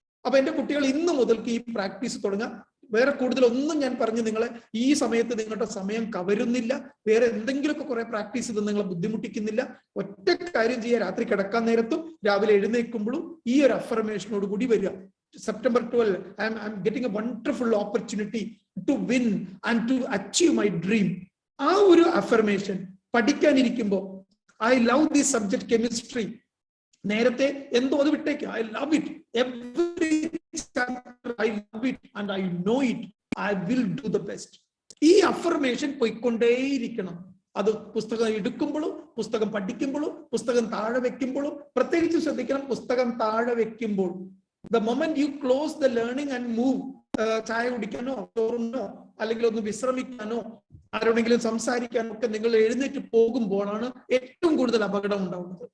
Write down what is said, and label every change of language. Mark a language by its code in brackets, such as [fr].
[ml] അപ്പൊ എന്റെ കുട്ടികൾ ഇന്ന് മുതൽക്ക് ഈ പ്രാക്ടീസ് തുടങ്ങുക. വേറെ കൂടുതലൊന്നും ഞാൻ പറഞ്ഞ് നിങ്ങളെ ഈ സമയത്ത് നിങ്ങളുടെ സമയം കവരുന്നില്ല. വേറെ എന്തെങ്കിലുമൊക്കെ കുറെ പ്രാക്ടീസ് ചെയ്ത് നിങ്ങളെ ബുദ്ധിമുട്ടിക്കുന്നില്ല. ഒറ്റ കാര്യം ചെയ്യുക, രാത്രി കിടക്കാൻ നേരത്തും രാവിലെ എഴുന്നേൽക്കുമ്പോഴും ഈ ഒരു അഫർമേഷനോട് കൂടി വരിക. [en] September 12, I'm getting a wonderful opportunity to win and to achieve my dream. [ml] ആ ഒരു affirmation പഠിക്കാനിരിക്കുമ്പോൾ [en] I love this subject chemistry. [ml] നേരത്തെ എന്തോ അത് വിട്ടേക്ക്. [en] I love it. Every chapter I love it and I know it. I will do the best. [ml] ഈ affirmation പോയിക്കൊണ്ടേയിരിക്കണം. അത് പുസ്തകം എടുക്കുമ്പോഴും പുസ്തകം പഠിക്കുമ്പോഴും പുസ്തകം താഴെ വെക്കുമ്പോഴും പ്രത്യേകിച്ച് ശ്രദ്ധിക്കണം. പുസ്തകം താഴെ വെക്കുമ്പോൾ [en] the moment you close the learning and move, [ml] ചായ കുടിക്കാനോ ചോറുണ്ടോ അല്ലെങ്കിൽ ഒന്ന് വിശ്രമിക്കാനോ ആരോടെങ്കിലും സംസാരിക്കാനോ ഒക്കെ നിങ്ങൾ എഴുന്നേറ്റ് പോകുമ്പോഴാണ് ഏറ്റവും കൂടുതൽ അപകടം ഉണ്ടാവുന്നത്.